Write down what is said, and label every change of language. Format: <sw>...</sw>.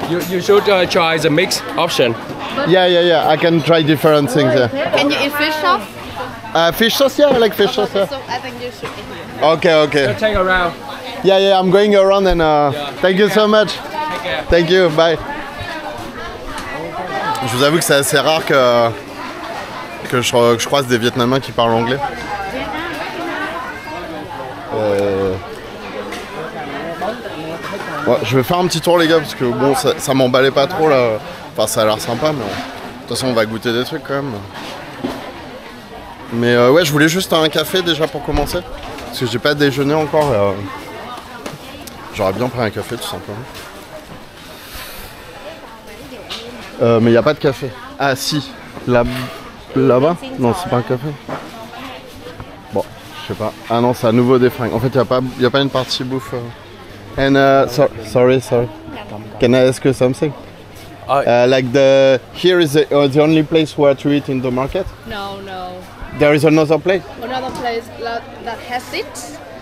<en>You should try the mixed option. Yeah. I can try different things. Yeah. Can you eat fish sauce? Fish sauce, yeah, I like fish sauce. Yeah. So I think you should eat. Okay. Take a round. Yeah, I'm going around and thank you so much. Take care. Thank you, bye.</en> <fr>Je vous avoue que c'est assez rare que je croise des Vietnamiens qui parlent anglais. Ouais, je vais faire un petit tour les gars parce que bon ça m'emballait pas trop là. Enfin ça a l'air sympa mais de toute façon on va goûter des trucs quand même. Mais ouais, je voulais juste un café déjà pour commencer parce que j'ai pas déjeuné encore. J'aurais bien pris un café tout simplement. Mais il n'y a pas de café. Ah si, là-bas? Non, c'est pas un café. Bon, je sais pas. Ah non, c'est à nouveau des fringues. En fait, il n'y a pas une partie bouffe.</fr> <en>And sorry. Can I ask you something? Like here is the only place where to eat in the market? No. There is another place? Another place that has it.</en>